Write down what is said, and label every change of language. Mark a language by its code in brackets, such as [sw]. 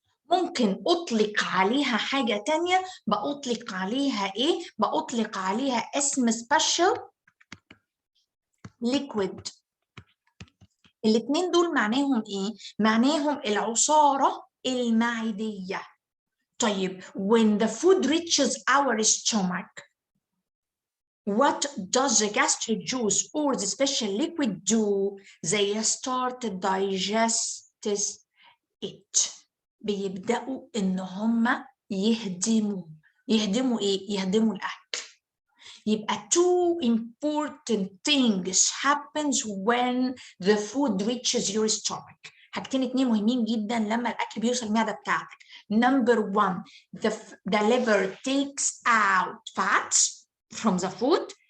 [ar] ممكن أطلق عليها حاجة تانية، بأطلق عليها إيه؟ بأطلق عليها اسم special liquid. الاتنين دول معناهم إيه؟ معناهم العصارة المعدية. [en] طيب when the food reaches our stomach, what does the gastric juice or the special liquid do? They start to digest it. [ar] بيبدأوا إن هم يهدموا إيه؟ يهدموا الأكل. [en] يبقى two important things happens when the food reaches your stomach. [ar] حاجتين اتنين مهمين جدا لما الأكل بيوصل المعدة بتاعتك. [en] Number one, the liver takes out fats from the food.